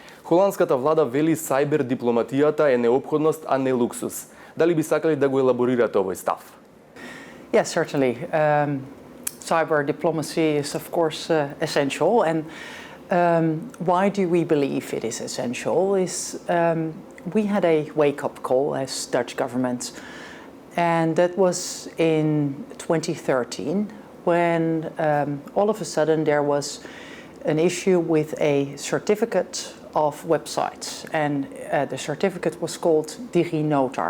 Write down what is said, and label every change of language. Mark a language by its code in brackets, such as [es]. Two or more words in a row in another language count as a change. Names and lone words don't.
[mk] Холандската влада вели сајбер дипломатијата е неопходност, а не луксус. Дали би сакали да го елаборирате овој став? [en] Yes, certainly. Cyber diplomacy is, of course, essential. And why do we believe it is essential? We had a wake-up call as Dutch government, and that was in 2013 when all of a sudden there was an issue with a certificate of websites, and the certificate was called DigiNotar.